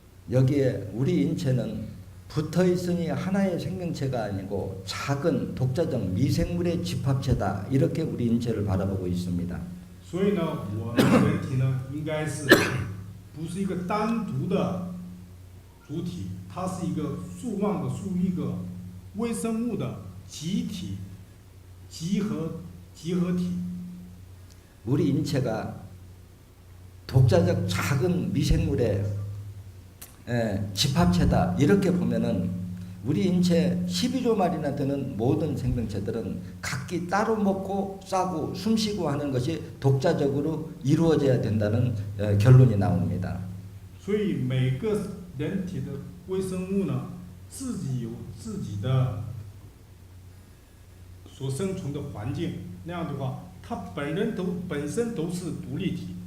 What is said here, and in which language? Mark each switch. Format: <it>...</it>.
<ko>여기에 우리 인체는 붙어 있으니 하나의 생명체가 아니고 작은 독자적 미생물의 집합체다. 이렇게 우리 인체를 바라보고 있습니다.</ko> <zh>所以呢，我们人体呢，应该是不是一个单独的主体，它是一个数万个、数亿个微生物的集体、集合体。</zh> <ko>우리 인체가 독자적 작은 미생물의 집합체다. 이렇게 보면은 우리 인체 12조 마리나 되는 모든 생명체들은 각기 따로 먹고 싸고 숨쉬고 하는 것이 독자적으로 이루어져야 된다는 결론이 나옵니다.</ko> <zh>所以每个人体的微生物呢，自己有自己的所生存的环境，那样的话，它本身都是独立体。</zh>